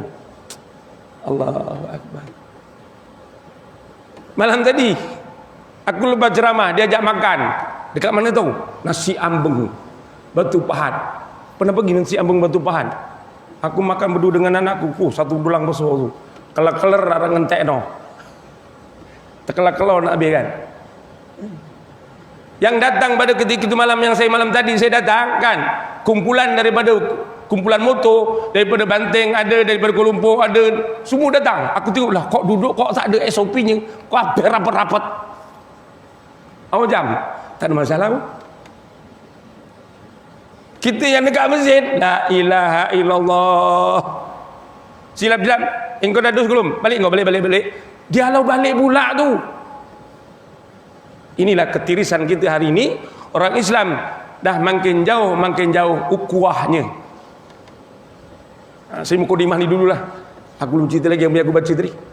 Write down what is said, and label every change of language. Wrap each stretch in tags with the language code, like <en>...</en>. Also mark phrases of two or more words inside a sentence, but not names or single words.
<ar>الله أكبر.</ar> <ms>Malam tadi aku lepas ceramah, diajak makan dekat mana tahu? Nasi ambeng Batu Pahat. Pernah pergi nasi ambeng Batu Pahat? Aku makan berdua dengan anakku. Satu dulang besar tu. Kelar-kelar orang</ms> <jv>ngentek no.</jv> <ms>Terkelar-kelar nak habis kan. Yang datang pada ketika itu malam yang malam tadi saya datang kan, kumpulan motor daripada Banteng ada, daripada Kuala Lumpur ada, semua datang. Aku tengoklah, kok duduk kok tak ada SOP-nya, kok hampir rapat-rapat. Jam tak ada masalah pun. Kita yang dekat masjid,</ms> <ar>لا إله إلا الله.</ar> <ms>Silap-silap, engkau dah dus belum? Balik engkau, balik. Dia halau balik pula tu. Inilah ketirisan kita hari ini. Orang Islam dah makin jauh ukuahnya. Saya mukadimah ni dululah. Aku belum cerita lagi yang aku baca tadi.</ms>